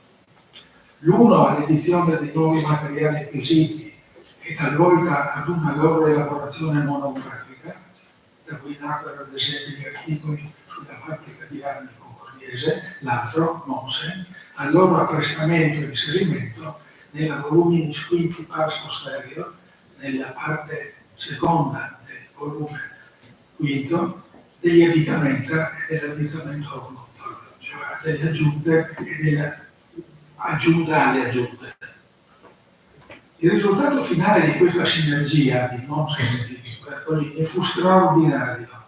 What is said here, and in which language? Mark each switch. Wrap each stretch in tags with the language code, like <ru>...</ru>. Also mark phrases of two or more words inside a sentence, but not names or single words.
<it>L'uno all'edizione dei nuovi materiali acquisiti e talvolta ad una loro elaborazione monografica, da cui nacquero ad esempio gli articoli sulla fabbrica di armi concordiese, l'altro, Mommsen, al loro apprestamento e inserimento nella</it> <la>volumine quinti pars posterior,</la> <it>nella parte seconda del volume quinto, degli additamente e dell'addittamento conduttor, cioè delle aggiunte e delle aggiunta alle aggiunte. Il risultato finale di questa sinergia di Mommsen e di Bertolini fu straordinario.</it>